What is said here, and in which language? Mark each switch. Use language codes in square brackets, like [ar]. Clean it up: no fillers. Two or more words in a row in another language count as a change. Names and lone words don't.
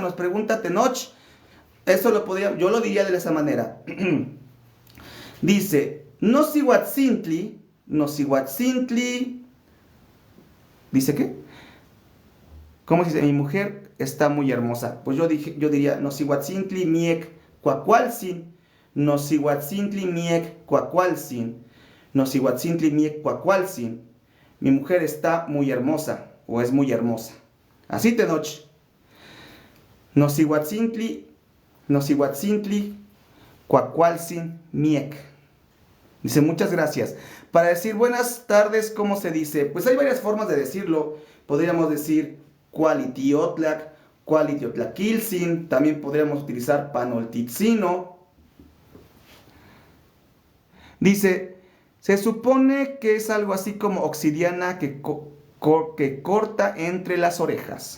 [es] Nos pregunta Tenoch. Eso yo lo diría de esa manera. Dice, Nosihuatzintli, ¿dice qué? ¿Cómo se dice? Mi mujer está muy hermosa. Pues yo diría, [nah] Nosihuatzintli miek cuacualzin, Nosihuatzintli miek cuacualzin, Nosihuatzintli miek cuacualzin. [es] Mi mujer está muy hermosa, o es muy hermosa. Así Tenoch. [nah] Nosihuatzintli cuacualzin miek. [es] Dice, muchas gracias. Para decir buenas tardes, ¿cómo se dice? Pues hay varias formas de decirlo. Podríamos decir [nah] cualitiotlak, cualitiotlakilzin. [es] También podríamos utilizar panoltitzino. Dice, se supone que es algo así como obsidiana que corta entre las orejas.